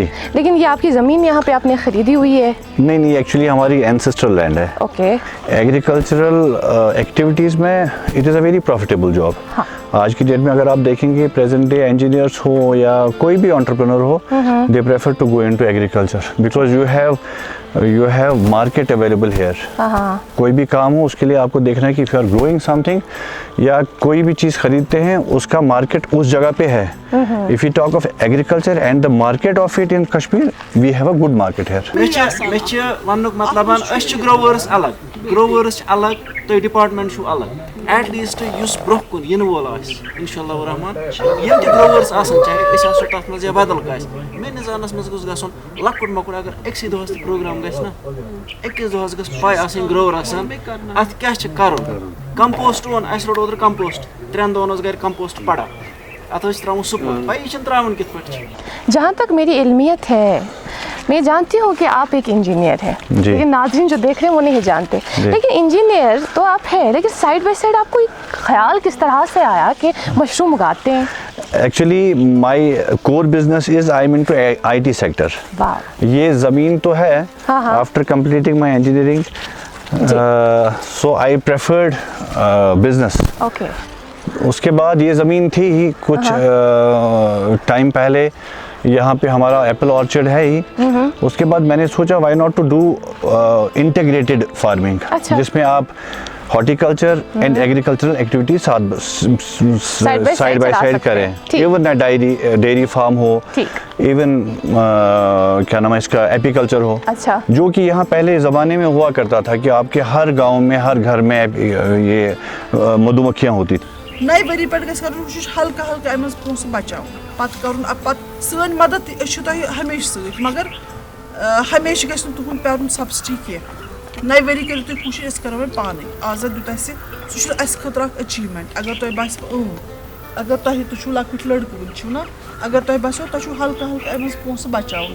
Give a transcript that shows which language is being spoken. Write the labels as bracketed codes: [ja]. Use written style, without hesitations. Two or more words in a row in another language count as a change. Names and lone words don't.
[ur] لیکن یہ آپ کی زمین یہاں پہ آپ نے خریدی ہوئی ہے؟ نہیں، ایکچولی ہماری [en] ancestral land [ur] ہے. اوکے. [en] agricultural activities میں it is a very profitable job. [ur] آج کی ڈیٹ میں اگر آپ دیکھیں گے [en] present day engineers [ur] ہو یا کوئی بھی انٹرپرینور ہو، [en] they prefer to go into agriculture because you have market available here. [ur] کوئی بھی کام ہو اس کے لیے آپ کو دیکھنا ہے کہ [en] if you are growing something [ur] یا کوئی بھی چیز خریدتے ہیں اس کا مارکیٹ اس جگہ پہ ہے. [en] if you talk of agriculture and the market of it in Kashmir, we have a good market here. [ks] مےٚ چھِ وننُک مطلب أسۍ چھِ گروورس الگ تُہۍ ڈپارٹمنٹ چھُو الگ. [en] at least [ks] یُس برونٛہہ کُن یِنہٕ وول آسہِ [ar] انشاء اللہ الرحمان، [ks] یِم تہِ گروورس آسان چاہے أسۍ آسو تتھ منٛز یا بدل کٲنٛسہِ، میٲنِس زانس منٛز گوٚژھ گژھُن لۄکُٹ مۄکُٹ اگر أکسٕے دۄہس تہِ پروگرام گژھِ نا، أکِس دۄہس گٔژھ پاے آسٕنۍ گروورسن اتھ کیاہ چھُ کرُن. کمپوسٹ اوٚن اسہِ روٚٹ اوترٕ کمپوسٹ 3 دۄہن اوس گرِ کمپوسٹ پڑا اتھ ٲسۍ تراوُن سُپر پاے یہِ چھُنہٕ تراوُن کِتھ پٲٹھۍ چھُ. [ur] جہاں تک میری علمیت ہے، میں جانتی ہوں کہ آپ ایک انجینئر ہیں، لیکن ناظرین جو دیکھ رہے ہیں وہ نہیں جانتے. لیکن انجینئر تو آپ ہیں، لیکن [en] side by side [ur] آپ کو خیال کس طرح سے آیا کہ مشروم اگاتے ہیں؟ [en] actually my core business is I am into IT sector. [ur] یہ زمین تو ہے [en] after completing my engineering, so I preferred business. [ur] اوکے. اس کے بعد یہ زمین تھی ہی کچھ ٹائم پہلے یہاں پہ ہمارا [en] apple orchard [ur] ہے ہی. اس کے بعد میں نے سوچا [en] why not to do integrated farming, [ur] جس میں آپ [en] horticulture and agricultural activities side by side [ur] کریں. ایون [en] dairy farm [ur] ہو، ایون کیا نام ہے اس کا ایپیکلچر ہو، جو کہ یہاں پہلے زمانے میں ہوا کرتا تھا کہ آپ کے ہر گاؤں میں ہر گھر میں یہ مدھو مکھیاں ہوتی تھیں. [ks] نئے ؤری پٮ۪ٹھ گژھِ کَرُن کوٗشِش ہلکہٕ ہلکہٕ اَمہِ منٛز پونٛسہٕ بچاوُن، پَتہٕ کَرُن پَتہٕ سٲنۍ مدد أسۍ چھِ تۄہہِ ہمیشہِ سۭتۍ، مگر ہمیشہِ گژھِ نہٕ تُہُنٛد پیٛارُن سبسڈی کینٛہہ. نئے ؤری کٔرِو تُہۍ کوٗشِش أسۍ کَرو وۄنۍ پانَے. آزاد دیُت اَسہِ سُہ چھُ اَسہِ خٲطرٕ اکھ أچیٖومٮ۪نٛٹ. اگر تۄہہِ باسِوٕ اگر تۄہہِ تُہۍ چھُو لۄکٕٹۍ لٔڑکہٕ وٕنۍ چھِو نا، اگر تۄہہِ باسیو تۄہہِ چھُو ہلکہٕ ہلکہٕ اَمہِ منٛز پونٛسہٕ بچاوُن.